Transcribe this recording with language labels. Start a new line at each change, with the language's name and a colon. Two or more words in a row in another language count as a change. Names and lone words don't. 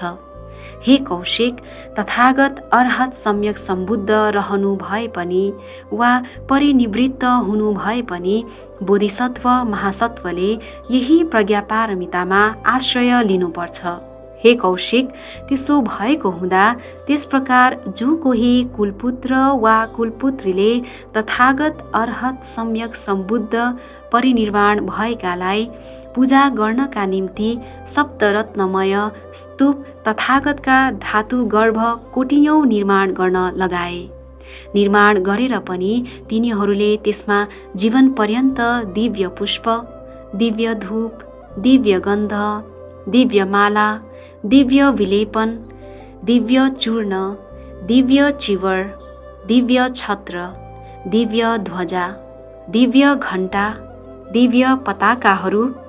Nepali: हे कौशिक, तथागत अर्हत सम्यक सम्बुद्ध रहनु भए पनि वा परिनिवृत्त हुनु भए पनि बोधिसत्व महासत्वले यही प्रज्ञापारमितामा आश्रय लिनुपर्छ। हे कौशिक, त्यसो भएको हुँदा त्यस प्रकार जो कोही कुलपुत्र वा कुलपुत्रीले तथागत अर्हत सम्यक सम्बुद्ध परिनिर्वाण भएकालाई पूजा गर्नका निम्ति सप्तरत्नमय स्तूप तथागतका धातु गर्भ कोटियौं निर्माण गर्न लगाए। निर्माण गरेर पनि तिनीहरूले त्यसमा जीवन पर्यन्त दिव्य पुष्प, दिव्य धूप, दिव्य गन्ध, दिव्य माला, दिव्य विलेपन, दिव्य चूर्ण, दिव्य चिवर, दिव्य छत्र, दिव्य ध्वजा, दिव्य घण्टा, दिव्य पताकाहरू,